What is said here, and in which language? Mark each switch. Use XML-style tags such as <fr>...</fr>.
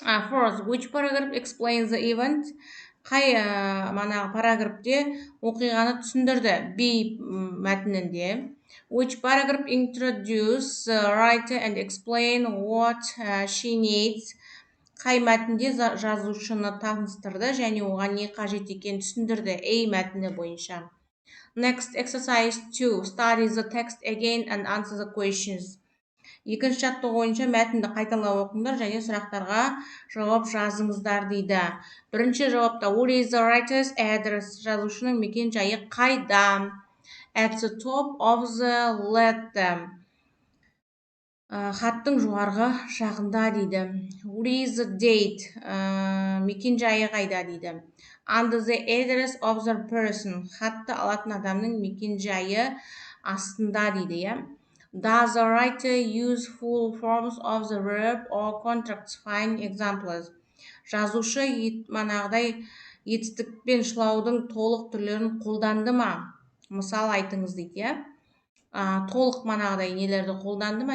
<en>Fourth, which paragraph explains the event?</en> <kk>Қай параграфте оқиғаны түсіндірді? B мәтінінде.</kk> <en>Which paragraph introduce the writer and explain what she needs?</en> <kk>Қай мәтінде жазушыны таныстырды және оған не қажет екенін түсіндірді? A мәтіні бойынша.</kk> <en>Next, exercise 2. Study the text again and answer the questions.</en> <kk>Екінші жаттығу бойынша мәтінді қайталап оқыңдар және сұрақтарға жауап жазыңыздар дейді. Бірінші жауапта</kk> <en>what is the writer's address?</en> <kk>Жазушының мекен жайы қайда?</kk> <en>At the top of the letter.</en> <kk>Хаттың жоғарғы жағында дейді.</kk> <en>What is the date?</en> <kk>Мекен жайы қайда дейді.</kk> <en>Under the address of the person.</en> <kk>Хатты алатын адамның мекен жайы астында дейді, иә.</kk> <en>Does the writer use full forms of the verb or contracts? Find examples.</en> <kk>Жазушы манағыдай етістікпен шылаудың толық түрлерін қолданды ма? Мысал айтыңыз дейді, иә. Толық манағыдай нелерді қолданды ма?</kk>